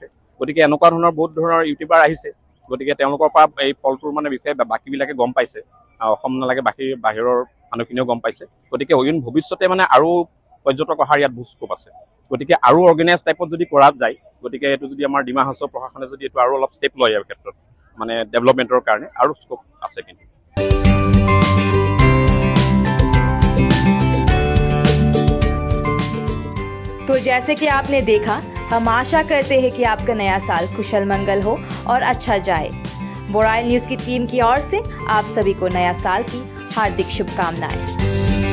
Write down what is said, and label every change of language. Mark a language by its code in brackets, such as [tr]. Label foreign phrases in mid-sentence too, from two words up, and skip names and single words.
[as] গতিকে এনেকুৱা ধৰণৰ বহুত ধৰণৰ ইউটিউবাৰ আহিছে, গতিকে তেওঁলোকৰ পৰা এই ফলটোৰ মানে বিষয়ে বাকীবিলাকে গম পাইছে, অসম নালাগে বাহিৰৰ মানুহখিনিও গম পাইছে। গতিকে ভৱিষ্যতে মানে আৰু পৰ্যটক অহাৰ ইয়াত বহুত স্কোপ আছে। গতিকে আৰু [en] organize type [as] যদি কৰা যায়, গতিকে এইটো যদি আমাৰ ডিমা হাছাও প্ৰশাসনে যদি এইটো আৰু অলপ ষ্টেপ লয় ইয়াৰ ক্ষেত্ৰত মানে ডেভেলপমেণ্টৰ কাৰণে আৰু স্কোপ আছে কিন্তু। [hi] तो जैसे कि आपने देखा, हम आशा करते हैं कि आपका नया साल कुशल मंगल हो और अच्छा जाए। बोराइल न्यूज़ की टीम की ओर से आप सभी को नया साल की हार्दिक शुभकामनाएं।